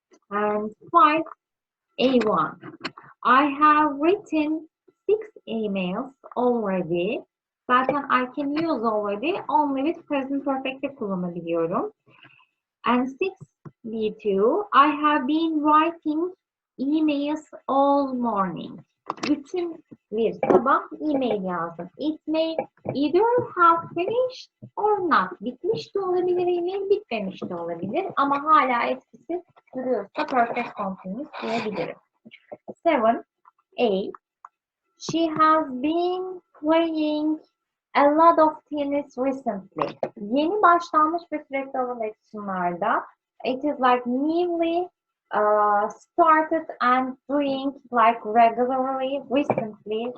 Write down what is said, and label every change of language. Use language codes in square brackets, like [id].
[en] And 5A1. I have written 6 emails already. [tr] Zaten [en] I can use already only with present perfect'te [tr] kullanabiliyorum. [en] And 6B2. I have been writing emails all morning. [tr] Bütün bir sabah e-mail yazdım. [en] It may either have finished or not. [tr] Bitmiş de olabilir e-mail, bitmemiş de olabilir. Ama hala etkisi duruyorsa perfect continuous diyebilirim. [en] 7A. She has been playing a lot of tennis recently. [tr] Yeni başlanmış ve sürekli olan action'larda [en] it is like newly started and doing like regularly, recently.